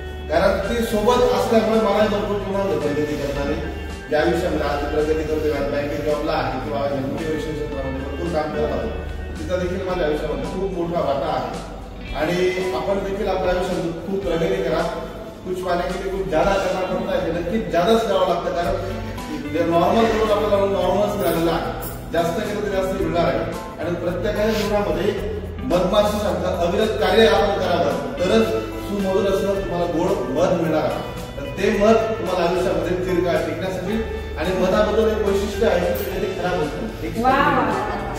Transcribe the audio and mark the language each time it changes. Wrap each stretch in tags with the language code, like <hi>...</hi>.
<mr>कारण ती सोबत असल्यामुळे मला भरपूर तुम्हाला प्रगती करणारे जे आयुष्यामध्ये आज प्रगती करतोय, बँकेत जॉबला आहे किंवा मोटिवेशन क्षेत्रामध्ये भरपूर काम करत आहोत, तिचा देखील माझ्या आयुष्यामध्ये खूप मोठा वाटा आहे. आणि आपण देखील आपल्या आयुष्यामध्ये खूप प्रगती करा.</mr> <hi>कुछ पाने के लिए कुछ ज्यादा करना पड़ता है,</hi> <mr>नक्कीच ज्यादाच करावं लागतं. कारण नॉर्मल करून आपल्याला नॉर्मलच मिळालेलं आहे, जास्त केलं तर जास्त मिळणार आहे. आणि प्रत्येकाच्या जीवनामध्ये मधमाशीसारखं अविरत कार्य आपण करावं, तरच सुमधुर असं तुम्हाला गोड मध मिळणार आहे. तर ते मध तुम्हाला आयुष्यामध्ये दीर्घकाळ टिकण्यासाठी आणि मधाबद्दल एक वैशिष्ट्य आहे की ते खराब होतं.</mr>